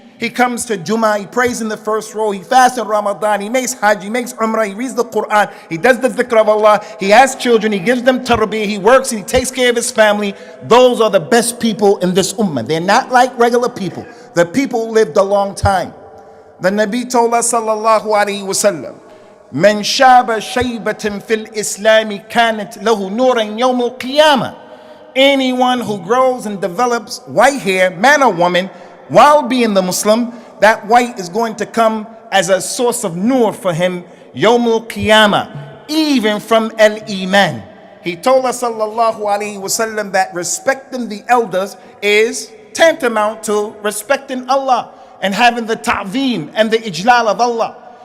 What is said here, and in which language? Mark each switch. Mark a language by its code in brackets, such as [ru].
[en] He comes to Jummah, he prays in the first row, he fasts in Ramadan, he makes Hajj, he makes Umrah, he reads the Quran, he does the dhikr of Allah, he has children, he gives them tarbiyah, he works and he takes care of his family. Those are the best people in this ummah. They're not like regular people. The people lived a long time. The Nabi told us, sallallahu alaihi wasallam, [ar] من شاب شيبة في الإسلام كانت له نورا يوم القيامة. [en] Anyone who grows and develops white hair, man or woman, while being the Muslim, that white is going to come as a source of nur for him, yawm al-qiyamah, even from al-iman. He told us, sallallahu alayhi wasallam, that respecting the elders is tantamount to respecting Allah and having the ta'zeem and the ijlal of Allah.